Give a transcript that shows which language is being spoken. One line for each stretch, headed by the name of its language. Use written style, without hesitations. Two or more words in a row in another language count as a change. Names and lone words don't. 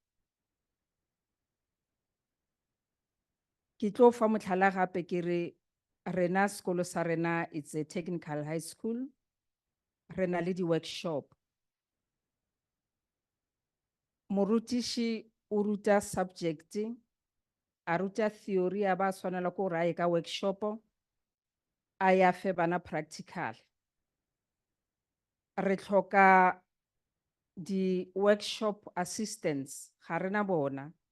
Northern Sotho: Ke tlo fa motlhala gape ke re rena sekolo sa rena
English: it's a technical high school,
Northern Sotho: re na le di-workshop. Morutiši o ruta subject, a ruta theory, a ba swanela ko gore a ye ka workshop, a ya fe bana practical. Re tlhoka
English: di-workshop assistants,
Northern Sotho: ga rena bona.